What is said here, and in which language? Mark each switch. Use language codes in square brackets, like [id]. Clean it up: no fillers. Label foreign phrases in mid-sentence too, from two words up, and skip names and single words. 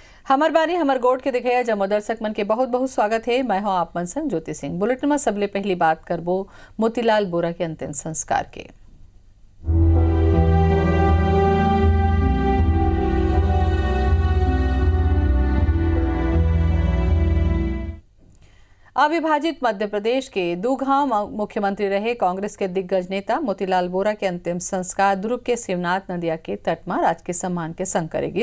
[hne] हमार बारी हमर गोट के दिखाया जमो दर्शक मन के बहुत बहुत स्वागत है। मैं हूं आप मन संग ज्योति सिंह। बुलेटिन में सबले पहली बात करबो मोतीलाल बोरा के अंतिम संस्कार के। अविभाजित मध्य प्रदेश के दूघाम मुख्यमंत्री रहे कांग्रेस के दिग्गज नेता मोतीलाल बोरा के अंतिम संस्कार दुर्ग के शिवनाथ नदिया के तट में राजकीय सम्मान के संग करेगी।